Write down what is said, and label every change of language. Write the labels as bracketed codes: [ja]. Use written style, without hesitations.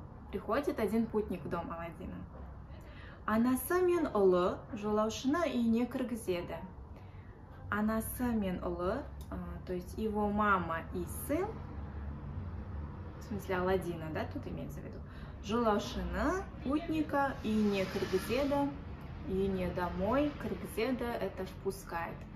[ru] Приходит один путник в дом Аладдина. [kk] Анасы мен ұлы жолаушыны үйіне кіргізеді. Анасы мен ұлы, [ru] то есть его мама и сын, в смысле Аладдина, да, тут имеется в виду, жолаушыны, путника, [kk] үйіне кіргізеді, [ru] үйіне домой, кіргізеді, это впускает.